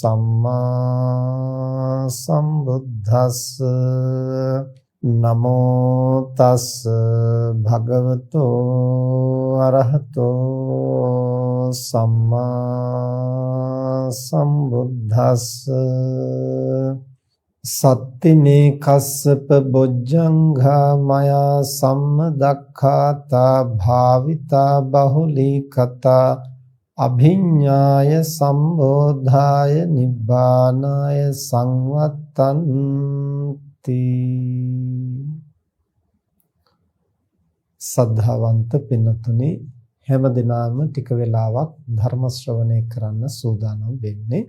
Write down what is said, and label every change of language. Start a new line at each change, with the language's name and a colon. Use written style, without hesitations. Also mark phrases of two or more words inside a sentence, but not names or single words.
Pali: සම්මා සම්බුද්දස්ස නමෝ තස් භගවතෝ අරහතෝ සම්මා සම්බුද්දස්ස සත්තිනේ කස්සප බොජ්ජංඝා මයා සම්මදක්ඛාතා භාවිතා බහුලී කතා අභිඤ්ඤාය සම්බෝධාය නිබ්බානාය සංවත්තන්ති
Sinhala: සද්ධාවන්ත පින්නතුනි හැම දිනම ටික වෙලාවක් ධර්ම ශ්‍රවණය කරන්න සූදානම් වෙන්නේ.